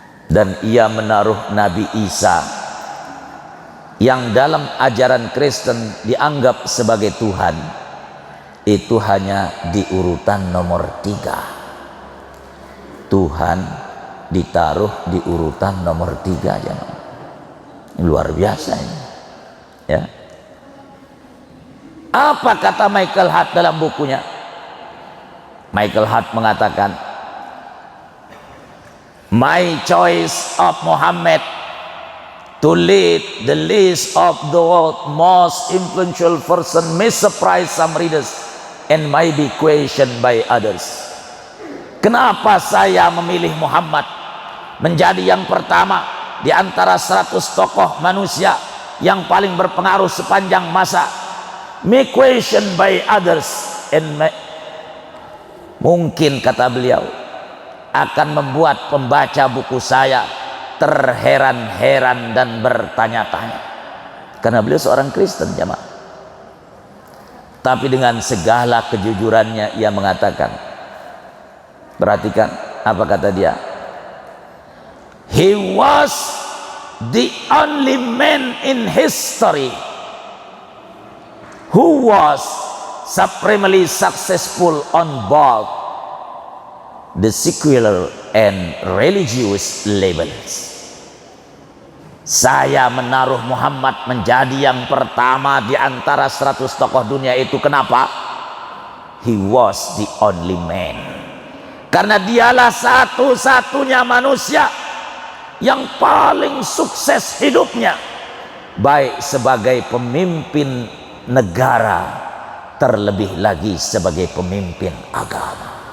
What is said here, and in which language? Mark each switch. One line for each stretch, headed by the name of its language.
Indonesian: Dan ia menaruh Nabi Isa yang dalam ajaran Kristen dianggap sebagai Tuhan, itu hanya di urutan nomor 3. Tuhan ditaruh di urutan nomor 3 jemaah. Luar biasa ini. Ya. Apa kata Michael Hart dalam bukunya?
English: Michael Hart
Indonesian: mengatakan,
English: my choice of Muhammad to lead the list of the world's most influential person may surprise some readers and may be questioned by others.
Indonesian: Kenapa saya memilih Muhammad menjadi yang pertama di antara 100 tokoh manusia yang paling berpengaruh sepanjang masa?
English: May questioned by others and
Indonesian: mungkin, kata beliau, akan membuat pembaca buku saya terheran-heran dan bertanya-tanya. Karena beliau seorang Kristen jemaah. Tapi dengan segala kejujurannya ia mengatakan, perhatikan apa kata dia,
English: he was the only man in history who was supremely successful on both the secular and religious levels.
Indonesian: Saya menaruh Muhammad menjadi yang pertama di antara 100 tokoh dunia itu. Kenapa?
English: He was the only man.
Indonesian: Karena dialah satu-satunya manusia yang paling sukses hidupnya, baik sebagai pemimpin negara, terlebih lagi sebagai pemimpin agama.